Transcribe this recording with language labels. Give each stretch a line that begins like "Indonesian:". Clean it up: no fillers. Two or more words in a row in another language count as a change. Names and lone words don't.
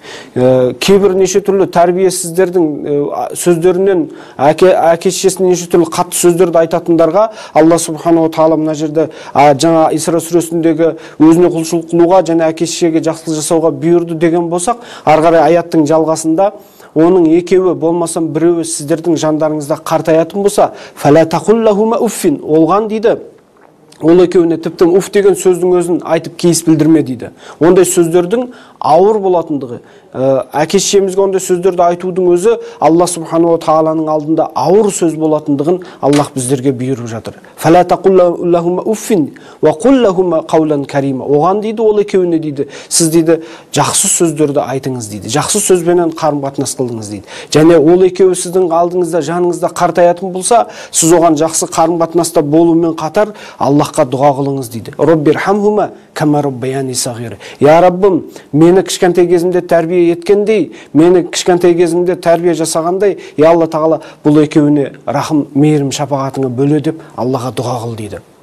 Kazakh: Кейбір неше түрлі тәрбиесіздердің сөздерінен, әке-шешесіне неше түрлі қатты сөздерді айтатындарға Алла Субхану Тағала мына жерде жаңа Исра сүресіндегі өзіне құлшылық қылуға және әке-шешеге жақсылық жасауға бұйырды деген болсақ, ары қарай аяттың жалғасында оның екеуі болмасам біреуі сіздердің жандарыңызда қартаятын болса,
Arabic: فلا تقل لهما أف,
Kazakh: олған дейді. Ол екеуіне тіптен уф деген сөздің өзін айтып кейіс білдірме дейді. Ондай сөздердің ауыр болатындығы, әке-шешемізге ондай сөздерді айтудың өзі Алла Субхану Тағаланың алдында ауыр сөз болатындығын Аллах біздерге бұйырып жатыр.
Arabic: فلا تقل لهما أف وقل لهما قولا كريما.
Kazakh: Оған дейді, ол екеуіне дейді, сіз дейді жақсы сөздерді айтыңыз дейді. Жақсы сөзбенен қарым-қатынас қылдыңыз дейді. Және ол екеуі сіздің алдыңызда, жаныңызда қартаятын болса, сіз оған жақсы қарым-қатынаста болумен қатар Аллахқа дұға қылыңыз дейді.
Arabic: رب ارحمهما كما ربياني صغيرا.
Kazakh: Я Раббым, мені кішкентай кезімде тәрбие еткендей, мені кішкентай кезімде тәрбие жасағандай, я Алла Тағала бұл екеуіне рахым, мейірім, шапағатыңа бөле деп Аллаға дұға қыл дейді.